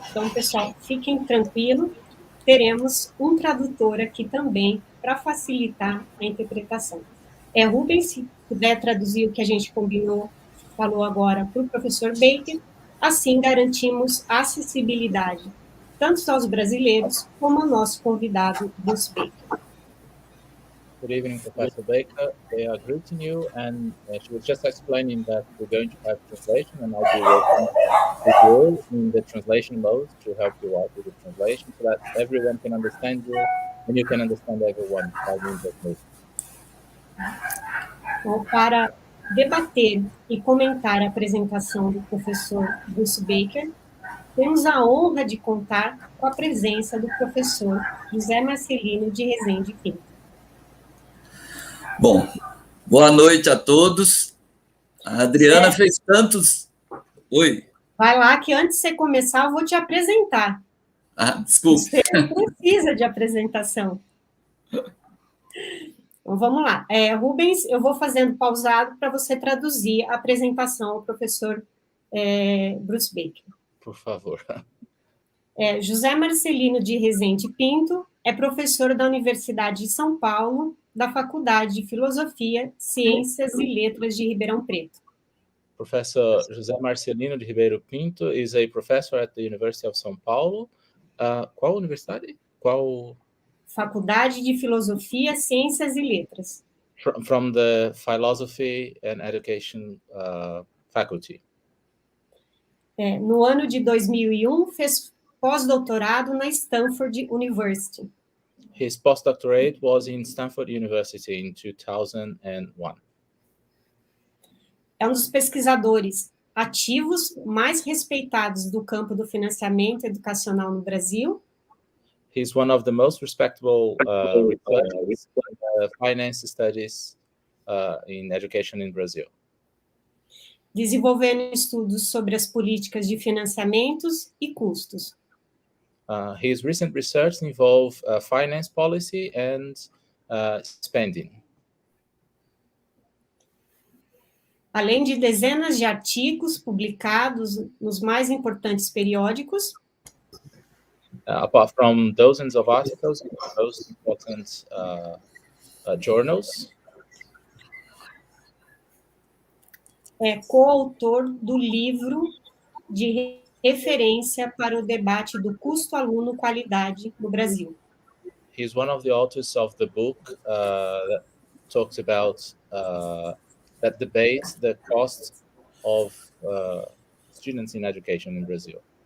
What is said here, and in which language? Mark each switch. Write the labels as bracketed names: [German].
[Portuguese] Então, pessoal, fiquem tranquilos, teremos um tradutor aqui também para facilitar a interpretação. Rubens, se puder traduzir o que a gente falou agora para o professor Baker, assim garantimos acessibilidade, tanto aos brasileiros como ao nosso convidado, Bruce Baker. [English] Good evening, Professor Baker. They are greeting you, and she was just explaining that we're going to have translation, and I'll be working with you in the translation mode to help you out with the translation, so that everyone can understand you, and you can understand everyone by means of me. [Portuguese] Então, para debater e comentar a apresentação do professor Bruce Baker, temos a honra de contar com a presença do professor José Marcelino de Rezende Pinto. Bom, boa noite a todos. A Adriana fez tantos... Oi. Vai lá, que antes de você começar, eu vou te apresentar. Desculpe. Você precisa de apresentação. Então, vamos lá. Rubens, eu vou fazendo pausado para você traduzir a apresentação ao professor Bruce Baker. Por favor. José Marcelino de Rezende Pinto é professor da Universidade de São Paulo, da Faculdade de Filosofia, Ciências e Letras de Ribeirão Preto. [English] Professor José Marcelino de Ribeiro Pinto is a professor at the University of São Paulo. [Portuguese] Qual universidade? Qual? Faculdade de Filosofia, Ciências e Letras. [English] From the Philosophy and Education faculty. [Portuguese] No ano de 2001, fez pós-doutorado na Stanford University. [English] His postdoctorate was in Stanford University in 2001. [Portuguese] É um dos pesquisadores ativos mais respeitados do campo do financiamento educacional no Brasil. [English] He's one of the most respectable researchers in finance studies in education in Brazil. [Portuguese] Desenvolvendo estudos sobre as políticas de financiamentos e custos. [English] His recent research involves finance policy and spending. [Portuguese] Além de dezenas de artigos publicados nos mais importantes periódicos, [English] apart from dozens of articles in the most important journals, [Portuguese] é coautor do livro de referência para o debate do custo aluno-qualidade no Brasil. [English] He's one of the authors of the book that talks about that debates the cost of students in education in Brazil.